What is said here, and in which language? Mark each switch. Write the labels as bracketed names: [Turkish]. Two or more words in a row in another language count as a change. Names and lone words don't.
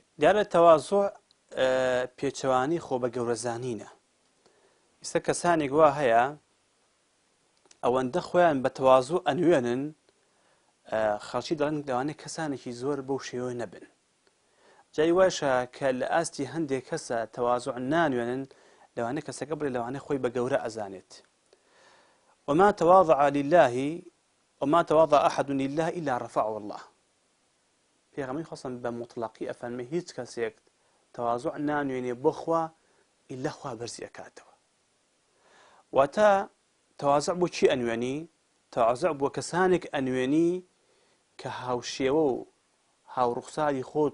[Central Kurdish] دیارە تەواضع پێچەوانی خۆ بە گەورەزانینە ئێستا کەسانێک وا هەیە ئەوەندە خۆیان بە تەواضع ئەنوێنن خەڵکی دەڵێن لەوانەیە کەسانێکی زۆر بەو شێوە نەبن جای واشە کە لە ئاستی هەندێک کەسە تەواضع نانوێنن لەوانەیە کەسەکە بڵێ لەوانەیە خۆی بە گەورە ئەزانێت [Arabic] وما تواضع لله وما تواضع أحد لله إلا رفعه الله [Central Kurdish] پێغەمبەری خۆسم بە مطلقی ئەفەرمێ هیچ کەسێک تەواضع نانوێنێ بۆ خوا ئیلا خوا بەرزی ئەکاتەوە واتە تەواضع بۆ چی ئەنوێنی تەواضع بۆ کەسانێک ئەنوێنی کە هاوشێوە و هاوڕوخساری خۆت